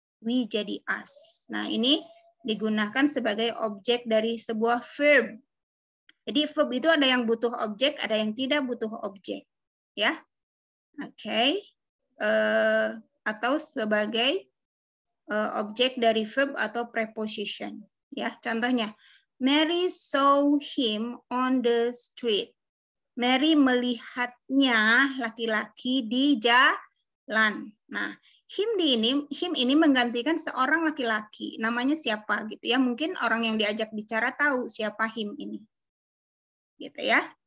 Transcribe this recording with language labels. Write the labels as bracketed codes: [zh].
[id] We jadi us. Nah, ini digunakan sebagai objek dari sebuah verb. Jadi verb itu ada yang butuh objek, ada yang tidak butuh objek. Ya. Oke. Atau sebagai objek dari verb atau preposition. Ya, contohnya, [en] Mary saw him on the street. [id] Mary melihatnya laki-laki di jalan. Nah, him ini menggantikan seorang laki-laki. Namanya siapa gitu ya? Mungkin orang yang diajak bicara tahu siapa him ini. Gitu ya.